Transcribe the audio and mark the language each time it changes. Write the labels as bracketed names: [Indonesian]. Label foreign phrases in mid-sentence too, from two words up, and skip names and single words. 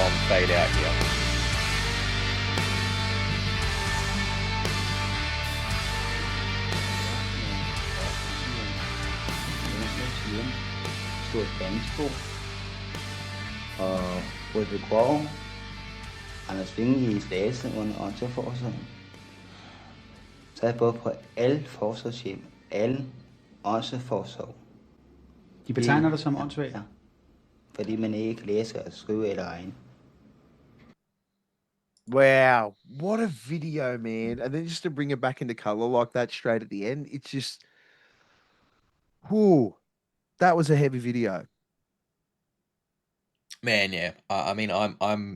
[English] fade out here. [Danish] Stort bandspor. Og Røde Grov, Anders Vinge i Slagelse under åndsforsorgen. Så er jeg både på alle forsorgshjem, alle åndsforsorg. De betegner dig som åndssvag? Ja. Fordi man ikke kan læse og skrive eller regne. [English] Wow, what a video, man. And then just to bring it back into color like that straight at the end, it's just, whoo, that was a heavy video. Man, yeah. I mean, I'm.